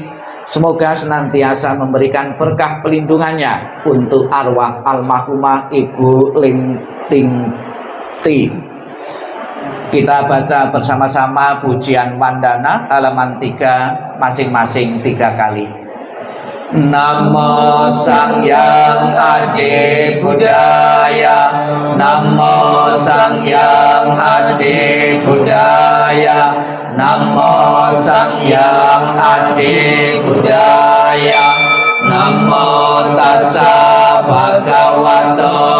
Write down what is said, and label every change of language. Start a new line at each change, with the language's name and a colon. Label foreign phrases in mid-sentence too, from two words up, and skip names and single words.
Indonesian: Semoga senantiasa memberikan berkah pelindungannya untuk arwah almarhumah Ibu Ling Ting Ti. Kita baca bersama-sama pujian Wandana halaman 3, masing-masing 3 kali.
Pali: Namo Sangyang Adi Buddhaya, Namo Sangyang Adi Buddhaya, Namo Sangyang Adi Buddhaya, Namo Tassa Bhagavato